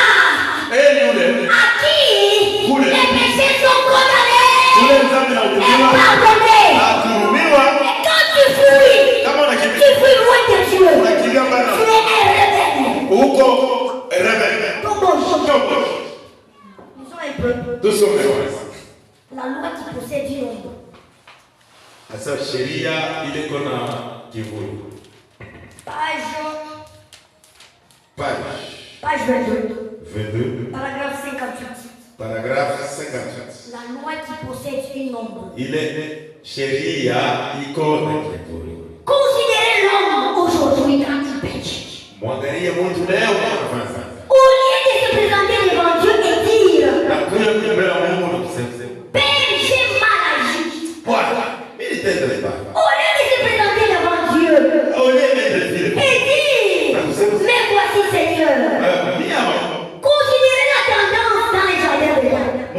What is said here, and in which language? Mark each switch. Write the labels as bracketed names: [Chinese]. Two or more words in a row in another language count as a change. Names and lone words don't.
[French] À qui les péchés sont condamnés et pardonnés. Et quand tu fuis loin de Dieu. Tu es un rebelle. Nous sommes un peuple. La loi qui possède une ombre. [Swahili] Asa sheria ile kona kivuli. [French] Page 22. 22. Paragraphe 58. Paragraphe 58. La loi qui possède une ombre. [Swahili] Ile sheria iko na kivuli. [French] Considérez l'homme aujourd'hui quand il pêche. [Swahili] Mwangalie mtu leo anafanya. [French] Au lieu de se présenter devant Dieu et dire Père, j'ai mal agi. Au lieu de se présenter devant Dieu et dire mais voici Seigneur. Considérez la tendance dans les jardins de l'Éden.